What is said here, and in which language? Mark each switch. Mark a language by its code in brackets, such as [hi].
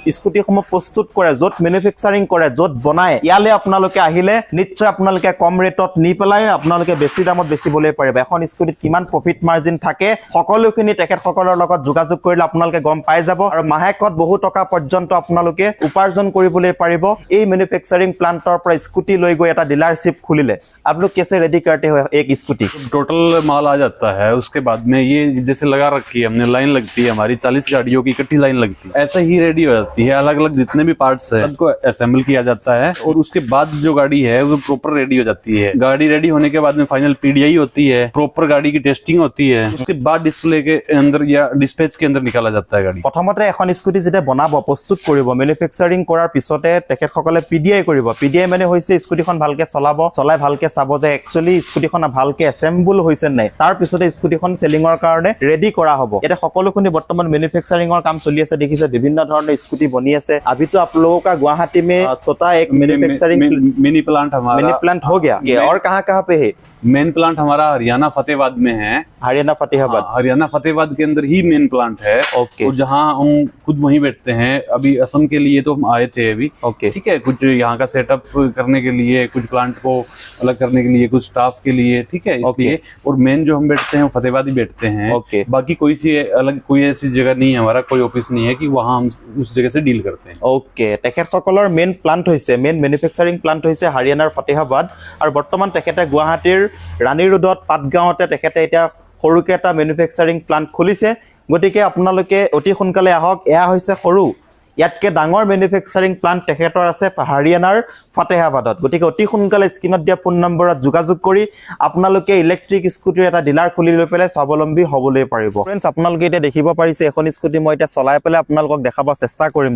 [as] স্কুটিসমূহ প্ৰস্তুত কৰে য'ত মেনুফেকচাৰিং কৰে য'ত বনায় ইয়ালে আপোনালোকে আহিলে নিশ্চয় আপোনালোকে কম ৰেটত নি পেলাই আপোনালোকে বেছি দামত বেচিবলৈ পাৰিব এখন স্কুটিত কিমান প্ৰফিট মাৰ্জিন থাকে সকলোখিনি তেখেতসকলৰ লগত যোগাযোগ কৰিলে আপোনালোকে গম পাই যাব আৰু মাহেকত বহু টকা পৰ্যন্ত আপোনালোকে উপাৰ্জন কৰিবলৈ পাৰিব এই মেনুফেকচাৰিং প্লান্টৰ পৰা স্কুটি লৈ গৈ এটা ডিলাৰশ্বিপ খুলিলে [hi] आप लोग कैसे रेडी करते हो एक स्कूटी टोटल माल आ जाता है उसके बाद में ये जैसे लगा रखी है हमने, लाइन लगती है हमारी 40 गाड़ियों की इकट्ठी लाइन लगती है, ऐसे ही रेडी हो जाती है। अलग अलग जितने भी पार्ट्स है सबको असेंबल किया जाता है और उसके बाद जो गाड़ी है वो प्रॉपर रेडी हो जाती है। गाड़ी रेडी होने के बाद में फाइनल PDI होती है, प्रॉपर गाड़ी की टेस्टिंग होती है, उसके बाद डिस्प्ले के अंदर या डिस्पैच के अंदर निकाला जाता है गाड़ी। [as] প্ৰথমতে এখন স্কুটি যেতিয়া বনাব প্ৰস্তুত কৰিব, মেনুফেকচাৰিং কৰাৰ পিছতে তেখেতসকলে PDI কৰিব। PDI মানে হৈছে স্কুটিখন ভালকে চলাব, চলাই ভালকে চাব যে একচুৱেলি স্কুটিখন ভালকে এছেম্বল হৈছে নাই, তাৰ পিছতে স্কুটিখন চেলিঙৰ কাৰণে ৰেডি কৰা হ'ব। এতিয়া সকলোখিনি বৰ্তমান মেনুফেকচাৰিঙৰ কাম চলি আছে, দেখিছে বিভিন্ন ধৰণৰ স্কুটি বনি আছে। [hi] अभी तो आप लोगों का गुवाहाटी में छोटा एक मैन्युफैक्चरिंग मिनी प्लांट हमारा मिनी प्लांट हो गया और कहाँ पे है? मेन प्लांट हमारा हरियाणा फतेहाबाद में है। हरियाणा फतेहाबाद। हरियाणा फतेहाबाद के अंदर ही मेन प्लांट है। ओके। तो जहाँ हम खुद वहीं बैठते हैं। अभी असम के लिए तो हम आए थे अभी। ओके। ठीक है, कुछ यहाँ का सेटअप करने के लिए, कुछ प्लांट को अलग करने के लिए, कुछ स्टाफ के लिए, ठीक है, इसलिए। और मेन जो हम बैठते हैं फतेहाबाद ही बैठते हैं। ओके। बाकी कोई सी अलग कोई ऐसी जगह नहीं है, हमारा कोई ऑफिस नहीं है कि वहाँ हम उस जगह से डील करते हैं। ओके। [as] तेखेतসকলৰ मेन प्लांट হৈছে, मेन मैन्युफैक्चरिंग प्लांट হৈছে हरियाणार फतेहाबाद और बर्तमान तेखेते गुवाहाटीर रानी रोड পাটগাঁৱতে তেখেতে এতিয়া সৰুকে এটা মেনুফেকচাৰিং প্লান্ট খুলিছে। গতিকে আপোনালোকে অতি সোনকালে আহক। এয়া হৈছে সৰু, ইয়াতকে ডাঙৰ মেনুফেকচাৰিং প্লান্ট তেখেতৰ আছে হাৰিয়ানাৰ ফতেহাবাদত। গতিকে অতি সোনকালে স্ক্ৰীনত দিয়া ফোন নম্বৰত যোগাযোগ কৰি আপোনালোকে ইলেক্ট্ৰিক স্কুটিৰ এটা ডিলাৰ খুলি লৈ পেলাই স্বাৱলম্বী হ'বলৈ পাৰিব। ফ্ৰেণ্ডছ, আপোনালোকে এতিয়া দেখিব পাৰিছে এখন স্কুটি মই এতিয়া চলাই পেলাই আপোনালোকক দেখাব চেষ্টা কৰিম।